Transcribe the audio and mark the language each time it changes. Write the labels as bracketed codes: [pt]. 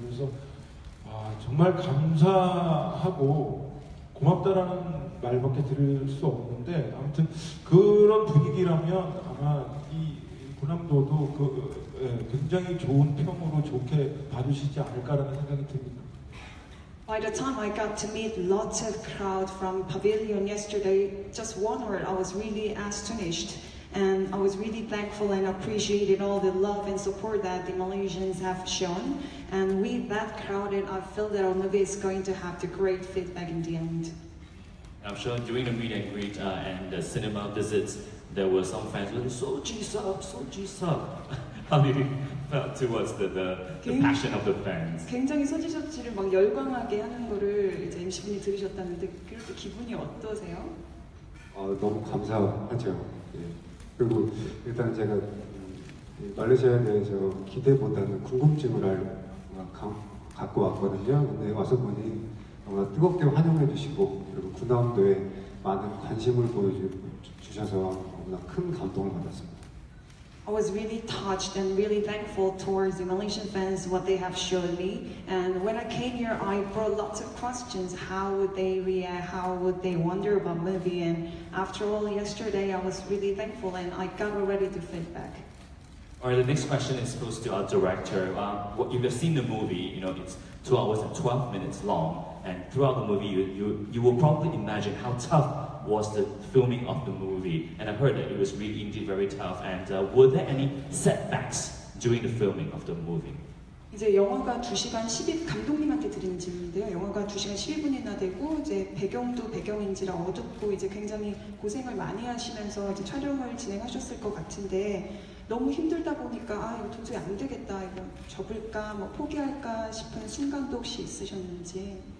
[ko] 그래서 정말 감사하고 고맙다라는 말밖에 들을 수 없는데 아무튼 그런 분위기라면 아마 이 군함도도 굉장히 좋은 평으로 좋게 봐주시지 않을까라는 생각이 듭니다. [en] By the time I got to meet lots of crowd from Pavilion yesterday, just one word, I was really astonished. And I was really thankful and appreciated all the love and support that the Malaysians have shown. And with that crowd, I feel that our movie is going to have the great feedback in the end. I'm sure during the meet and greet and the cinema visits, there were some fans who were so G-sub, so G-sub. How did you feel towards the passion of the fans? [ko] 굉장히 소지섭씨를 막 열광하게 하는 거를 이제 MC분이 들으셨다는데 그렇게 기분이 어떠세요? 너무 감사하죠. 예. 그리고 일단 제가 말레이시아에 대해서 기대보다는 궁금증을 갖고 왔거든요. 근데 와서 보니 정말 뜨겁게 환영해 주시고 그리고 군함도에 많은 관심을 보여주셔서 너무나 큰 감동을 받았습니다. [en] I was really touched and really thankful towards the Malaysian fans what they have shown me. And when I came here, I brought lots of questions. How would they react? How would they wonder about movie? And after all, yesterday I was really thankful and I got already the feedback. Alright, the next question is posed to our director. If you've seen the movie, it's 2 hours and 12 minutes long, and throughout the movie, you will probably imagine how tough was the filming of the movie. And I've heard that it was really indeed very tough. And were there any setbacks during the filming of the movie? [ko] 이제 영화가 2시간 10일 감독님한테 드리는 질문인데요. 영화가 2시간 11분이나 되고 이제 배경도 배경인지라 어둡고 이제 굉장히 고생을 많이 하시면서 이제 촬영을 진행하셨을 것 같은데 너무 힘들다 보니까 이거 도저히 안 되겠다, 이거 접을까, 뭐 포기할까 싶은 순간도 혹시 있으셨는지?